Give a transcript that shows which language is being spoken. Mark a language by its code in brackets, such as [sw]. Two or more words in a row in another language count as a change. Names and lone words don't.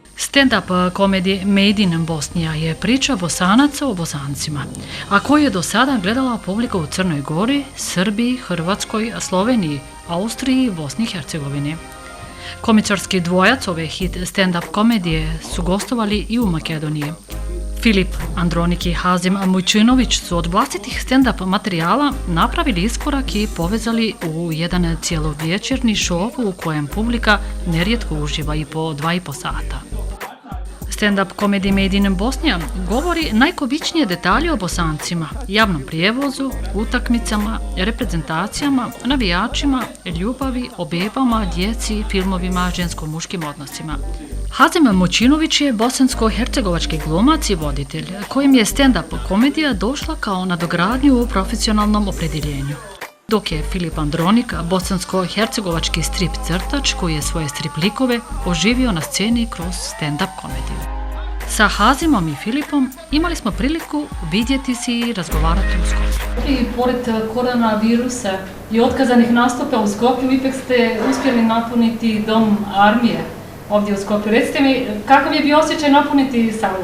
[bs] Stand-up komedije Made in Bosnija je priča Bosanaca o Bosancima, a koju je do sada gledala publika u Crnoj Gori, Srbiji, Hrvatskoj, Sloveniji, Austriji i Bosni i Hercegovini. Komičarski dvojac ove hit stand-up komedije su gostovali i u Makedoniji. Filip Andronik i Hazim Mujčinović su od vlastitih stand-up materijala napravili iskorak i povezali u jedan cijelovečernji šov u kojem publika nerijetko uživa i po 2,5 sata. Stand-up komedija Made in Bosnija govori najkobičnije detalje o Bosancima, javnom prijevozu, utakmicama, reprezentacijama, navijačima, ljubavi, o bebama, djeci, filmovima, žensko-muškim odnosima. Hazim Mujčinović je bosansko-hercegovački glumac i voditelj, kojim je stand-up komedija došla kao nadogradnju u profesionalnom opredjeljenju. Dok je Filip Andronik bosansko-hercegovački strip crtač koji je svoje strip likove oživio na sceni kroz stand-up komediju. Sa Hazimom i Filipom imali smo priliku vidjeti se i razgovarati u Skopju. I pored koronavirusa i otkazanih nastupa u Skopju, ipak ste uspjeli napuniti dom armije ovdje u Skopju. Recite mi, kakav je bio osjećaj napuniti salu?